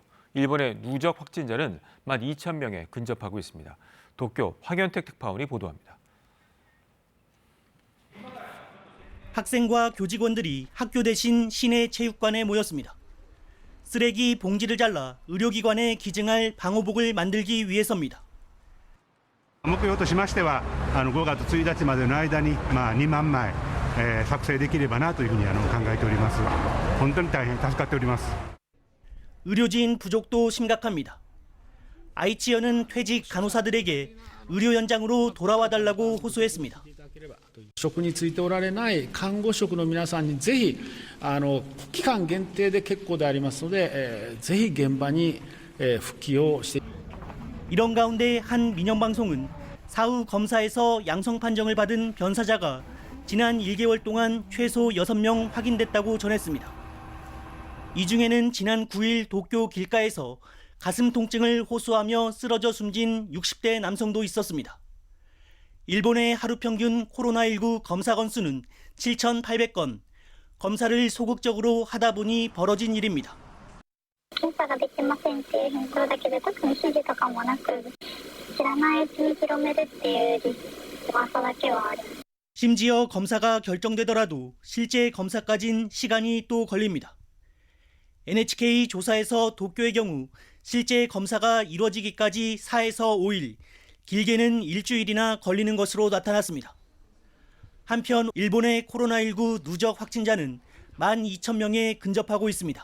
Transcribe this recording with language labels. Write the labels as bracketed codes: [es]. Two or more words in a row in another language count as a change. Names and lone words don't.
[ko] 일본의 누적 확진자는 12,000명에 근접하고 있습니다. 도쿄 황현택 특파원이 보도합니다. 학생과 교직원들이 학교 대신 시내 체육관에 모였습니다. 쓰레기 봉지를 잘라 의료기관에 기증할 방호복을 만들기 위해서입니다. [ja] 目標としましては5月1日までの間に2万枚作成できればなというふうに考えております。本当に大変助かっております。 [ko] 의료진 부족도 심각합니다. 아이치현은 퇴직 간호사들에게 의료 현장으로 돌아와 달라고 호소했습니다. [ja] 職に就いておられない看護職の皆さんにぜひ期間限定で結構でありますので、ぜひ現場に復帰をして [ko] 이런 가운데 한 민영방송은 사후 검사에서 양성 판정을 받은 변사자가 지난 1개월 동안 최소 6명 확인됐다고 전했습니다. 이 중에는 지난 9일 도쿄 길가에서 가슴 통증을 호소하며 쓰러져 숨진 60대 남성도 있었습니다. 일본의 하루 평균 코로나19 검사 건수는 7,800건, 검사를 소극적으로 하다 보니 벌어진 일입니다. [ja] 検査ができませんっていう返答だけで特に指示とかもなく知らないうちに広めるっていう噂だけはあります。 [ko] 심지어 검사가 결정되더라도 실제 검사까진 시간이 또 걸립니다. NHK 조사에서 도쿄의 경우 실제 검사가 이루어지기까지 4에서 5일, 길게는 일주일이나 걸리는 것으로 나타났습니다. 한편 일본의 코로나19 누적 확진자는 12,000명에 근접하고 있습니다.